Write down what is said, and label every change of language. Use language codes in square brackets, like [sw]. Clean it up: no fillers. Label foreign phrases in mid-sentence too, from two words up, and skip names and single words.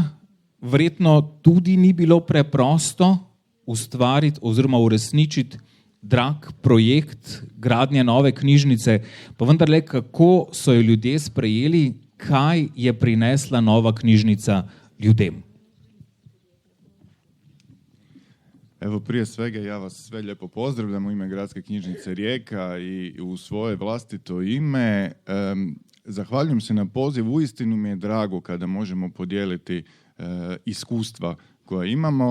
[sl] Verjetno tudi ni bilo preprosto ustvariti oziroma uresničiti drag projekt gradnje nove knjižnice, pa vendarle, kako so jo ljudje sprejeli, kaj je prinesla nova knjižnica ljudem? [hr] Evo, prije svega ja vas sve lijepo pozdravljam u ime Gradske knjižnice Rijeka i u svoje vlastito ime. Zahvaljujem se na pozivu, uistinu mi je drago kada možemo podijeliti iskustva koja imamo.